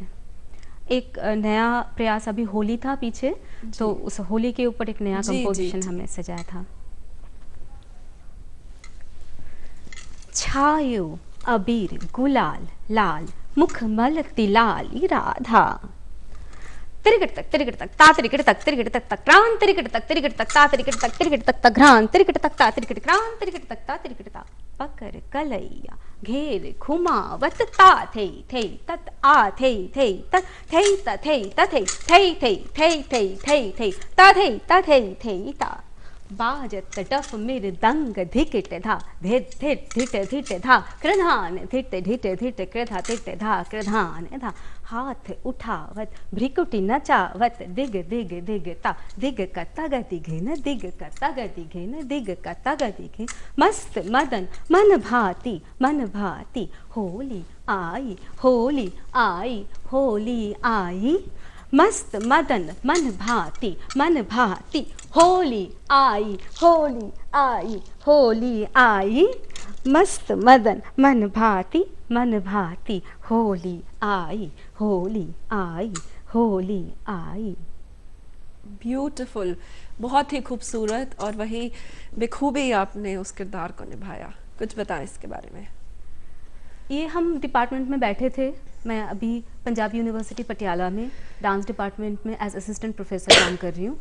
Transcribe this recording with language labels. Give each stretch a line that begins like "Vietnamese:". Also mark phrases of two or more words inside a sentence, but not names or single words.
Hindi: एक नया प्रयास, अभी होली था पीछे, तो उस होली के ऊपर एक नया कंपोजिशन हमने सजाया था। छायो अबीर गुलाल लाल, मुख मलती लाल राधा, तिरगट तक ता तिरगट तक क्रांत तिरगट तक ता तिरगट तक घ्रांत तिरगट तक ता तिरगट क्रांत तिरगट तक ता तिरगट ता, पकड़ कलैया घेर घुमावत ता थे तत आ थे तत थे त थे तथे थे ता थे ता, बाजत डफ मृदंग धिकिट धा धिट धिट धा कृधान धिट कृधा धिट धा कृधान धा, हाथ उठावत भ्रिकुटी नचावत दिग ता दिग कता गति घेन दिग कता गति घेन दिग कता गति घेन, मस्त मदन मन भाती होली आई होली आई होली आई, मस्त मदन मन भाती होली आई होली आई होली आई, मस्त मदन मन भाती होली आई होली आई होली आई। ब्यूटीफुल, बहुत ही खूबसूरत, और वही बेखूबी आपने उस किरदार को निभाया। कुछ बताएं इसके बारे में। ये हम डिपार्टमेंट में बैठे थे, मैं अभी पंजाब यूनिवर्सिटी पटियाला में
English: dance department
Hindi: में
English: as assistant professor
Hindi: काम कर रही हूँ।